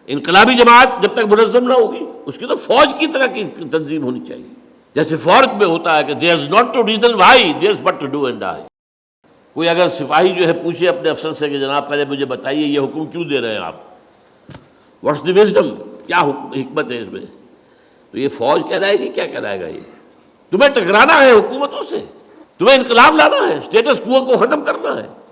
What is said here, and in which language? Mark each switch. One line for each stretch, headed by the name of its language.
Urdu: انقلابی جماعت جب تک منظم نہ ہوگی اس کی تو فوج کی طرح کی تنظیم ہونی چاہیے. جیسے فوج میں ہوتا ہے کہ
English: there is not to reason why, there is but to do and die.
Urdu: کوئی اگر سپاہی جو ہے پوچھے اپنے افسر سے کہ جناب پہلے مجھے بتائیے یہ حکم کیوں دے رہے ہیں آپ,
English: what's the wisdom,
Urdu: کیا حکمت ہے اس میں, تو یہ فوج کہلائے گی, کیا کہلائے گا. یہ تمہیں ٹکرانا ہے حکومتوں سے, تمہیں انقلاب لانا ہے, اسٹیٹس کو ختم کرنا ہے.